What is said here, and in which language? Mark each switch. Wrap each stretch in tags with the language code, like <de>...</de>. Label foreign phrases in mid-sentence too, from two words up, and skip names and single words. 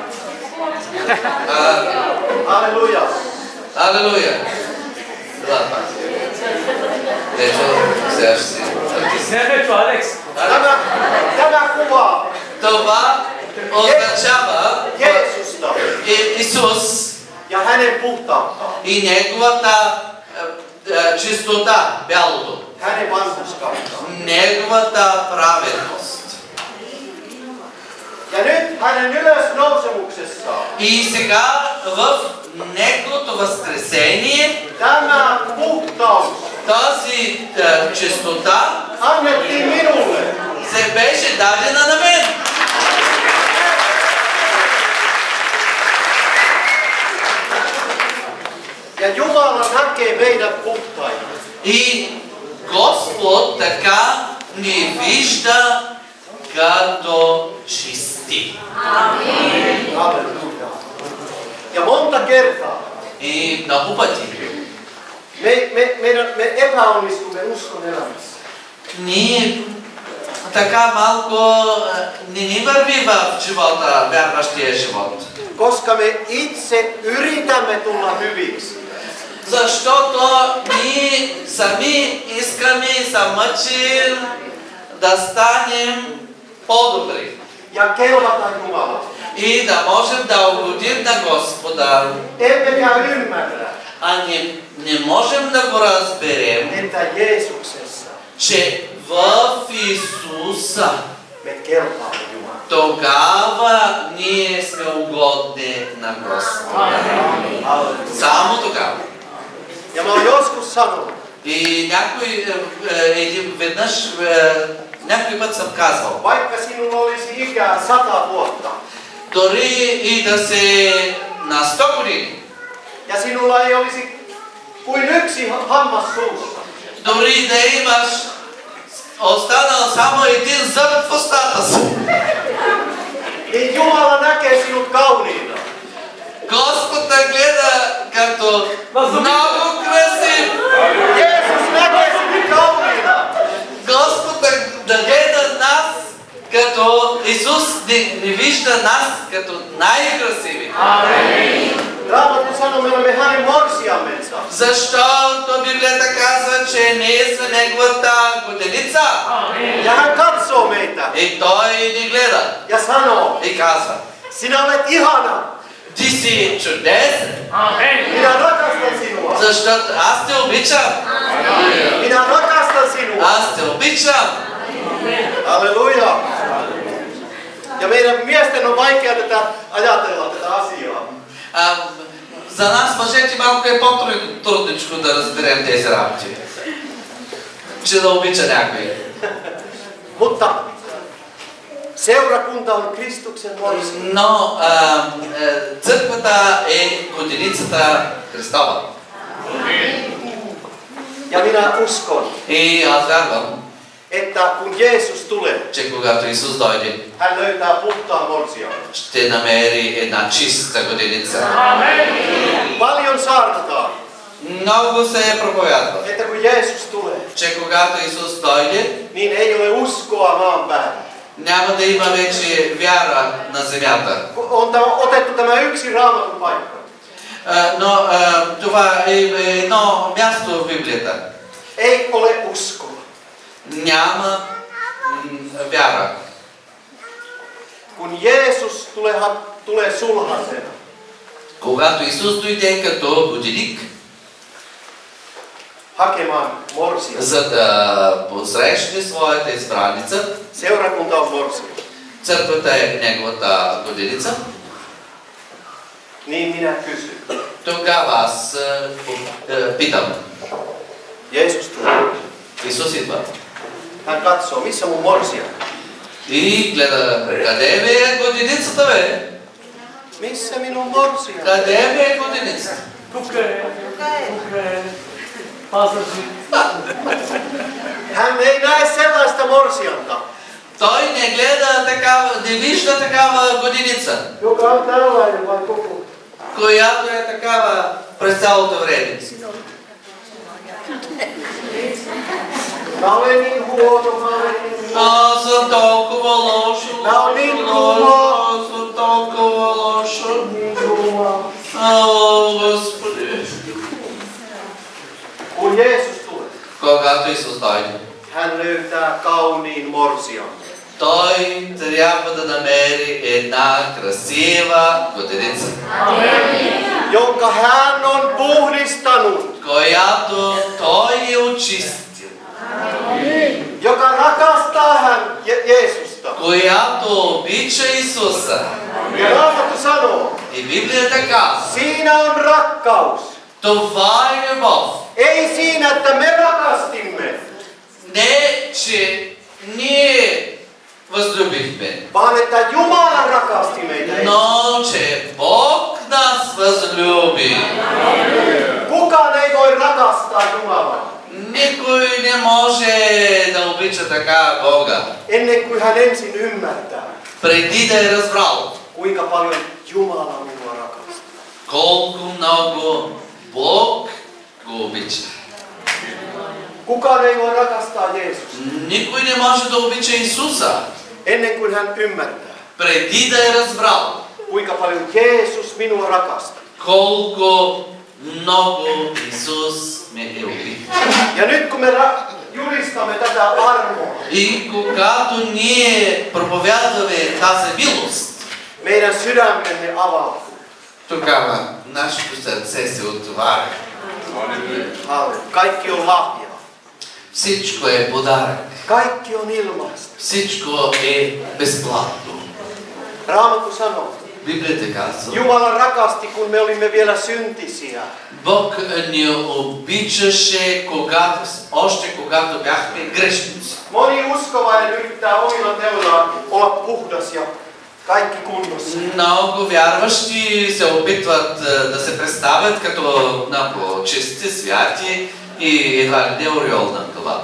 <fi>Halleluja.</fi> <bg>Алелуя.</bg> <fi>Tämä kuvaa</fi> <bg>Това означава</bg> <fi>Jeesusta</fi> <bg>Исус</bg> <fi>ja hänen puhtauttaan,</fi> <bg>и неговата чистота, бялото,</bg> <fi>hänen vanhurskauttaan.</fi> <bg>неговата праведност.</bg> <fi>Ja nyt hänen ylösnousemuksessaan</fi> <bg>И сега в неговото възкресение</bg> <fi>tämä puhtaus</fi> <bg>тази чистота</bg> <fi>annettiin minulle.</fi> <bg>се беше дадена на мен.</bg> <fi>Ja Jumala näkee meidät puhtaina.</fi> <bg>И Господ така ни вижда като чисти.</bg> <fi>Halleluja. Ja monta kertaa</fi> <bg>И много пъти</bg> <fi>me epäonnistumme uskon elämässä.</fi> <bg>ние така малко не ни върви в живота, вярващия живот.</bg> <fi>Koska me itse yritämme tulla hyviksi.</fi> <bg>Защото ние сами искаме и се мъчим да станем по-добри.</bg> <fi>Ja kelvata Jumala.</fi> <bg>И да можем да угодим на Господа.</bg> <fi>Emmekä ymmärrä,</fi> <bg>А не можем да го разберем,</bg> <fi>että Jeesuksessa</fi> <bg>че в Исуса</bg> <fi>me kelpaamme Jumala.</fi> <bg>тогава ние сме угодни на Господа.</bg> <fi>Halleluja.</fi> <bg>Само тогава.</bg> <fi>Ja mä oon joskus sanonut,</fi> <bg>И някой някой път съм казвал,</bg> <fi>vaikka sinulla olisi ikää 100 vuotta,</fi> <bg>дори и да се на 100 години,</bg> <fi>ja sinulla ei olisi kuin yksi hammas suussa,</fi> <bg>дори да имаш Останал само един зъб в устата си.</bg> <fi>Niin Jumala näkee sinut kauniina.</fi> <bg>Господ те гледа като много красив.</bg> <fi>Jeesus näkee sinut kauniina.</fi> <bg>Господ да гледа нас като Исус не вижда нас като най-красиви.</bg> <fi>Raamattu sanoo, me olemme hänen morsiamensa.</fi> <bg>Защото Библията казва, че ние сме неговата годеница.</bg> <fi>Ja hän katsoo meitä</fi> <bg>И той ни гледа</bg> <fi>ja sanoo,</fi> <bg>и казва:</bg> <fi>sinä olet ihana.</fi> <bg>ти си чудесен,</bg> <fi>Minä rakastan sinua.</fi> <bg>защото аз те обичам.</bg> <fi>Minä rakastan sinua.</fi> <bg>Аз те обичам.</bg> <fi>Halleluja. Ja meidän miesten on vaikea ajatella tätä asiaa.</fi> <bg>За нас, мъжете, малко е по-трудничко да разберем тези работи. Че да обича някой.</bg> <fi>Mutta seurakunta on Kristuksen morsian.</fi> <bg>Но църквата е годиницата Христова.</bg> <fi>Ja minä uskon,</fi> <bg>И аз вярвам,</bg> <fi>että kun Jeesus tulee,</fi> <bg>че когато Исус дойде,</bg> <fi>hän löytää puhtaan morsian.</fi> <bg>ще намери една чиста годиница.</bg> <fi>Paljon saarnataan,</fi> <bg>Много се проповядва,</bg> <fi>että kun Jeesus tulee,</fi> <bg>че когато Исус дойде,</bg> <fi>niin ei ole uskoa maan päällä.</fi> <bg>няма да има вече вяра на земята.</bg> <fi>On otettu tämä yksi Raamatun paikka.</fi> <bg>Но това е едно място в Библията.</bg> <fi>Ei ole uskoa.</fi> <bg>Няма вяра.</bg> <fi>Kun Jeesus tulee sulhasena,</fi> <bg>Когато Исус дойде като годиник,</bg> <fi>hakemaan morsia.</fi> <bg>за да посрещне своята избраница,</bg> <fi>Seurakunta on morsia.</fi> <bg>църквата е неговата годиница,</bg> <fi>Niin minä kysyn.</fi> <bg>тогава аз питам.</bg> <fi>Jeesus tulee.</fi> <bg>Исус идва</bg> <fi>Hän katsoo, missä mun morsia?</fi> <bg>и гледа, къде ми е годиницата, бе?</bg> <fi>Missä minun morsia?</fi> <bg>Къде ми е годиницата?</bg> <fi>Hän ei näe sellaista morsianta,</fi> <bg>Той не гледа такава, не вижда такава годиница,</bg> <fi>joka on tällainen vai koko.</fi> <bg>която е такава през цялото време.</bg> <fi>Mä olen niin huono, mä olen niin</fi> <bg>Аз съм толкова лошо, аз съм толкова лошо. О, Господи.</bg> <fi>Kun Jeesus tulee,</fi> <bg>Когато Исус дойде,</bg> <fi>hän löytää kauniin morsian.</fi> <bg>той трябва да намери една красива годиница,</bg> <fi>Jonka hän on puhdistanut,</fi> <bg>която той е очистил,</bg> <fi>joka rakastaa hän Jeesusta.</fi> <bg>която обича Исуса.</bg> <fi>Ja Raamattu sanoo,</fi> <bg>И Библията казва,</bg> <fi>siinä on rakkaus.</fi> <bg>това е любов.</bg> <fi>Ei siinä, että me rakastimme,</fi> <bg>Не, че ние възлюбихме,</bg> <fi>vaan että Jumala rakasti meitä.</fi> <bg>но че Бог нас възлюби.</bg> <fi>Kukaan ei voi rakastaa Jumalaa</fi> <bg>Никой не може да обича така Бога,</bg> <fi>ennen kuin hän ensin ymmärtää,</fi> <bg>преди да е разбрал</bg> <fi>kuinka paljon Jumala minua rakastaa.</fi> <bg>колко много Бог го обича.</bg> <fi>Kukaan ei voi rakastaa Jeesusta</fi> <bg>Никой не може да обича Исуса,</bg> <fi>ennen kuin hän ymmärtää,</fi> <bg>преди да е разбрал</bg> <fi>kuinka paljon Jeesus minua rakastaa.</fi> <bg>колко много Исус ме е обича.</bg> <fi>Ja nyt kun me julistamme tätä armoa,</fi> <bg>И когато ние проповядваме тази милост,</bg> <fi>meidän sydämemme avautuu.</fi> <bg>тогава нашето сърце се отваря.</bg> <fi>Kaikki on lahjaa.</fi> <bg>Всичко е подарък.</bg> <fi>Kaikki on ilmaista.</fi> <bg>Всичко е безплатно.</bg> <fi>Raamattu sanoo,</fi> <bg>Библията казва,</bg> <fi>Jumala rakasti, kun me olimme vielä syntisiä.</fi> <bg>Бог ни обичаше още когато бяхме грешници.</bg> <fi>Moni uskovainen yrittää omilla teoillaan olla puhdas ja kaikki kunnossa.</fi> <bg>Много вярващи се опитват да се представят като чисти, святи и едва ли не ореол на главата.</bg>